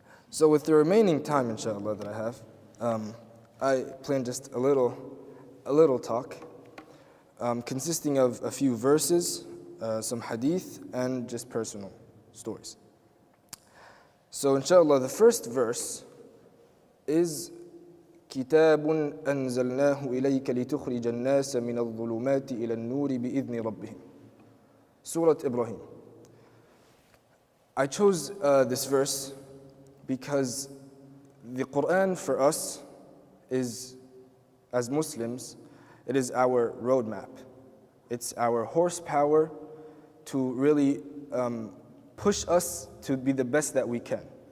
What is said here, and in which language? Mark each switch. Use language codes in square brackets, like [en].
[en] So with the remaining time inshallah that I have, I plan just a little talk consisting of a few verses, some hadith, and just personal stories. So inshallah, the first verse is [ar] كتاب أنزلناه إليك لتخرج الناس من الظلمات إلى النور بإذن ربهم. [en] Surah Ibrahim. I chose this verse because the Qur'an for us is, as Muslims, it is our roadmap. It's our horsepower to really push us to be the best that we can.